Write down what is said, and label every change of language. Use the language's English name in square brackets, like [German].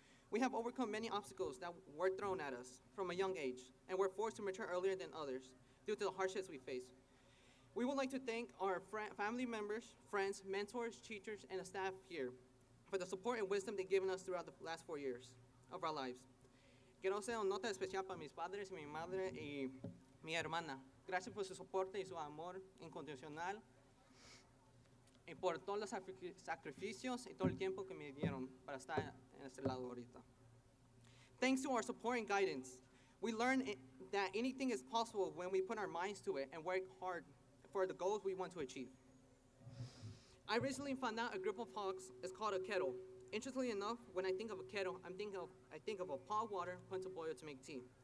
[English] We have overcome many obstacles that were thrown at us from a young age, and were forced to mature earlier than others due to the hardships we face. We would like to thank our family members, friends, mentors, teachers, and the staff here for the support and wisdom they've given us throughout the last 4 years of our lives. [Spanish] Quiero hacer una nota especial para mis padres, mi madre y mi hermana. Gracias por su soporte y su amor incondicional y por todos los sacrificios y todo el tiempo que me dieron para estar en este lado ahorita. [English] Thanks to our support and guidance, we learned that anything is possible when we put our minds to it and work hard for the goals we want to achieve. I recently found out a group of hogs is called a kettle. Interestingly enough, when I think of a kettle, I think of a pot of water put to boil to make tea.